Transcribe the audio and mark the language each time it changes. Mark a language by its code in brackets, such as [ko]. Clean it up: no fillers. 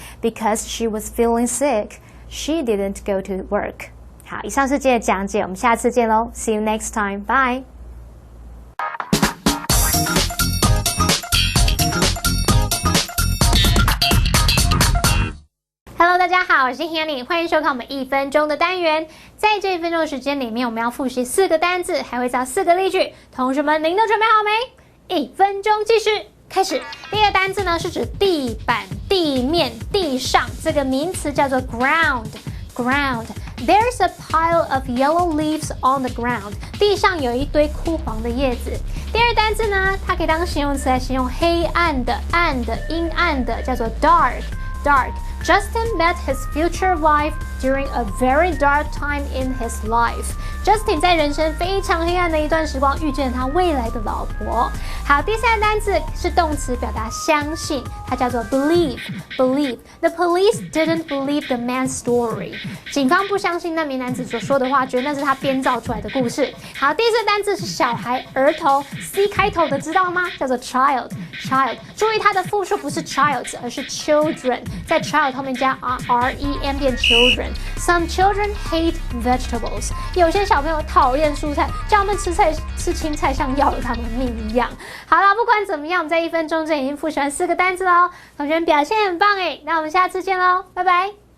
[en] Because she was feeling sick, she didn't go to work. [zh] 好，以上是今天的讲解，我们下次见咯。 [en] See you next time. Bye. [zh] Hello， 大家好，我是 Hanny， 欢迎收看我们1分钟的单元。在这1分钟的时间里面，我们要复习4个单字，还会造4个例句。同学们，您都准备好没？1分钟计时，开始。第一个单字呢是指地板、地面、地上，这个名词叫做 ground。 [en] There's a pile of yellow leaves on the ground. [zh] 地上有一堆枯黄的叶子。第二单字呢，它可以当形容词来形容黑暗的、暗的、阴暗的，叫做 dark。 [en] Justin met his future wife during a very dark time in his life. [zh] Justin 在人生非常黑暗的一段时光遇见了他未来的老婆。好，第三个单字是动词，表达相信，它叫做 believe。Believe. [en] The police didn't believe the man's story. [zh] 警方不相信那名男子所说的话，觉得那是他编造出来的故事。好，第四个单字是小孩、儿童 ，C 开头的知道吗？叫做 child。注意它的复数不是 childs， 而是 children， 在 child 后面加 R-E-M 变 children。 [en] Some children hate vegetables. [zh] 有些小朋友讨厌蔬菜，叫他们吃青菜像要了他们命一样。好了，不管怎么样，我们在1分钟之内已经复习完4个单字喽。同学们表现很棒诶，那我们下次见喽，拜拜。